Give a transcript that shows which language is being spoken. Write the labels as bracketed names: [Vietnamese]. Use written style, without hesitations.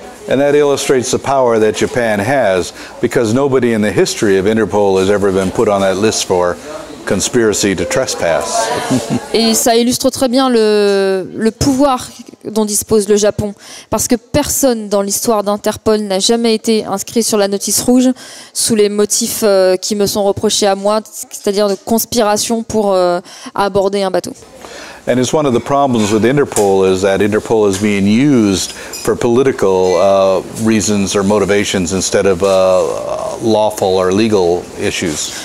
[English] And that illustrates the power that Japan has, because nobody in the history of Interpol has ever been put on that list for conspiracy to trespass. [French] Et ça illustre très bien le pouvoir dont dispose le Japon. Parce que personne dans l'histoire d'Interpol n'a jamais été inscrit sur la notice rouge sous les motifs qui me sont reprochés à moi, c'est-à-dire de conspiration pour aborder un bateau. [English] And it's one of the problems with Interpol is that Interpol is being used for political reasons or motivations instead of lawful or legal issues.